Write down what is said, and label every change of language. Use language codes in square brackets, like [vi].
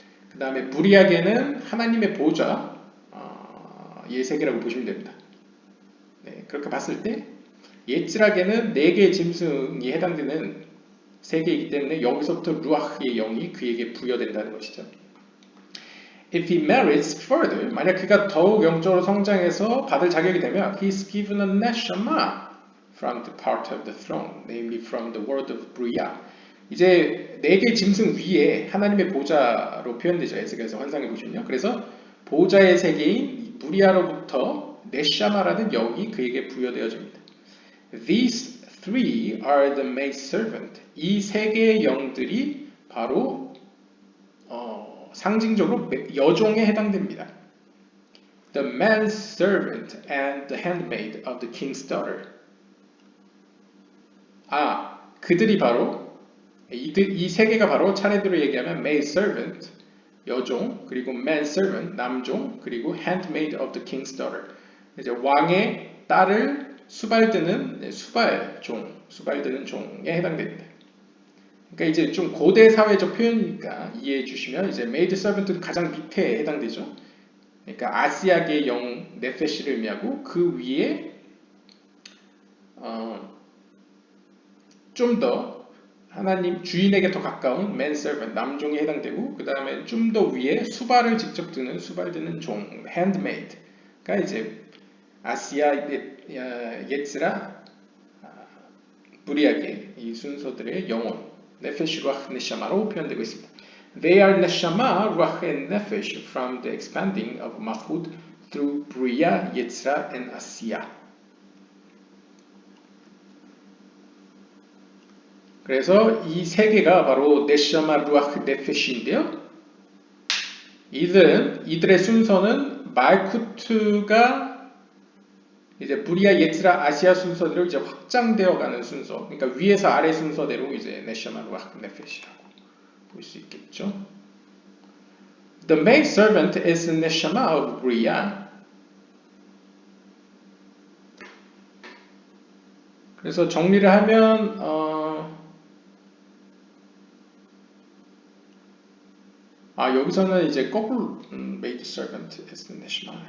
[ko] 그 다음에 무리하게는 하나님의 보좌 의 세계라고 보시면 됩니다. 네, 그렇게 봤을 때 옛지락에는 4개의 짐승이 해당되는 세계이기 때문에 여기서부터 루아흐의 영이 그에게 부여된다는 것이죠. [en] If he merits further, [ko] 만약 그가 더욱 영적으로 성장해서 받을 자격이 되면 [en] he is given a neshama from the part of the throne, namely from the world of Bria. [ko] 이제 4개의 짐승 위에 하나님의 보좌로 표현되죠. 에스겔서 환상에 보시면요. 그래서 보좌의 세계인 브리아로부터 네샤마라는 영이 그에게 부여되어집니다. [en] These three are the maid servant. [ko] 이 3개의 영들이 바로 상징적으로 여종에 해당됩니다. [en] The manservant and the handmaid of the king's daughter. [ko] 그들이 바로 이 3개가 바로 차례대로 얘기하면 maidservant, 여종, 그리고 manservant, 남종, 그리고 [en] handmaid of the king's daughter. [ko] 이제 왕의 딸을 수발드는 수발드는 종에 해당됩니다. 그러니까 이제 좀 고대 사회적 표현이니까 이해해 주시면 이제 maid servant는 가장 밑에 해당되죠. 그러니까 아시아계의 영 네페시를 의미하고 그 위에 좀 더 하나님 주인에게 더 가까운 manservant 남종에 해당되고 그 다음에 좀 더 위에 수발을 직접 드는 수발드는 종 handmaid가 이제 아시아 예츠라 무리하게 이 순서들의 영혼 네페시 루아흐 네샤마로 표현되고 있습니다. [en] They are neshama, ruach and nefesh from the expanding of malchut through Bria, Yetzra and Asiya. [ko] 그래서 이 3개가 바로 네샤마, 루아흐, 네페시인데요. 이들의 순서는 말쿠트가 이제 브리아, 예츠라, 아시아 순서대로 이제 확장되어 가는 순서. 그러니까 위에서 아래 순서대로 이제 네샤마, 루아흐, 네페시라고 볼 수 있겠죠. [en] The maid servant is the neshama of Bria. [ko] 그래서 정리를 하면 여기서는 이제 거꾸로 [en] maid servant is the neshama.